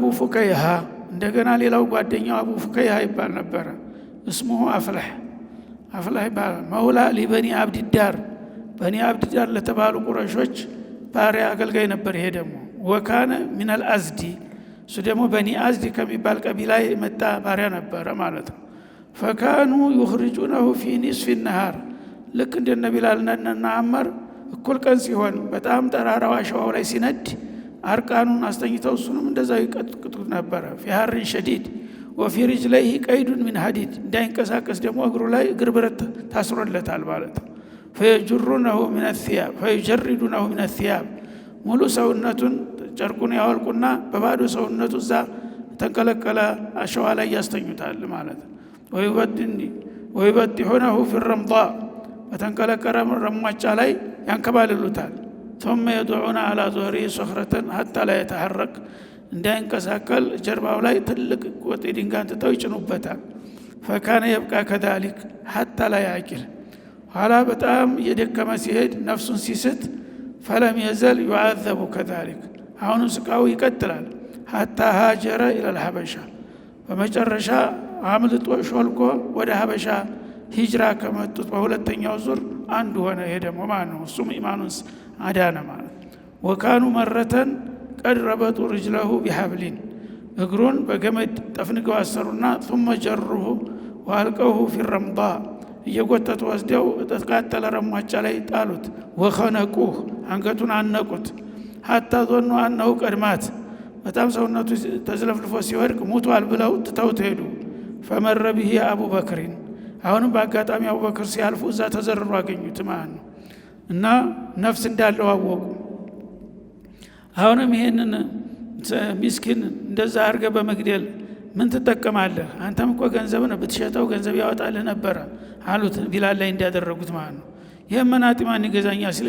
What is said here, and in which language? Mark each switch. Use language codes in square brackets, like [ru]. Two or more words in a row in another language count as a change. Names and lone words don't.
[am] ፉከይሃ እንደገና ሌላው ጓደኛው አቡ ፉከይሃ ይባል ነበር። [ar] اسمه أفلح [am] ይባላል። [ar] مولى لبني عبد الدار [am] በኒ አብዲዳር ለተባሉ ቁረሾች ባሪያ አገልጋይ ነበር። ይሄ ደግሞ [ar] وكان من الأزد [am] እሱ ደግሞ በኒ አዝዲ ከሚባል ቀቢላ የመጣ ባሪያ ነበር ማለት ነው። [ar] فكانوا يخرجونه في نصف النهار [am] ልክ እንደ ቢላልና አመር እኩል ቀን ሲሆን በጣም ጠራራው አሸዋው ላይ ሲነድ አርቃኑን አስተኝተው እሱንም እንደዛው ይቀጥቅጡ ነበር። [ar] في حر شديد وفي رجليه قيد من حديد [am] እንዳይንቀሳቀስ ደግሞ እግሩ ላይ እግር ብረት ታስሮለታል ማለት ነው። [ar] فيجرونه من الثياب [am] ሙሉ ሰውነቱን ጨርቁን ያወልቁና በባዶ ሰውነቱ እዛ ተንቀለቀለ አሸዋ ላይ ያስተኙታል ማለት ነው። [ar] ويبدحونه في الرمضاء [am] በተንቀለቀለ ረሟጫ ላይ ያንከባልሉታል። [ar] ثم يدعون على ظهره صخرة حتى لا يتحرك [am] እንዳይንቀሳቀል ጀርባው ላይ ትልቅ ቆጥ ድንጋይ ተጠው ይጭኑበታል። [ar] فكان يبقى كذلك حتى لا يعقل [am] ኋላ በጣም የደከመ ሲሄድ ነፍሱን ሲስት [ar] فلم يزل يعذب كذلك [am] አሁን ስቃው ይቀጥላል። [ar] حتى هاجر الى الحبشه [am] በመጨረሻ አምልጦ ሾልኮ ወደ ሀበሻ ሂጅራ ከመጡት በሁለተኛው ዙር አንዱ ሆነ። ይሄ ደግሞ ማን ነው? እሱም ኢማኑን አዳነ ማለት። [ar] وكانوا مرة قد ربطوا رجله بحبل [am] እግሩን በገመድ ጠፍንገው አሰሩና [ar] ثم جره والقوه في الرمضاء [am] እየጎተቱ ወስደው ተቃጠለ ረሟጫ ላይ ጣሉት። ወخنقوه አንገቱን አነቁት። [ar] حتى ظنوا انه قد مات [am] በጣም ሰውነቱ ተዝለፍልፎ ሲወድቅ ሙቷል ብለው ትተውት ሄዱ። [ar] فمر به ابو بكر [am] አሁንም በአጋጣሚ አቡበክር ሲያልፉ እዛ ተዘርሮ አገኙት ማለት ነው። እና ነፍስ እንዳለው አወቁ። አሁንም ይሄንን ምስኪን እንደዛ አርገ በመግደል ምን ትጠቀማለህ? አንተም እኮ ገንዘብን ብትሸጠው ገንዘብ ያወጣልህ ነበር አሉት። ቢላል ላይ እንዲያደረጉት ማለት ነው። የመናጢ ማን ይገዛኛል ሲል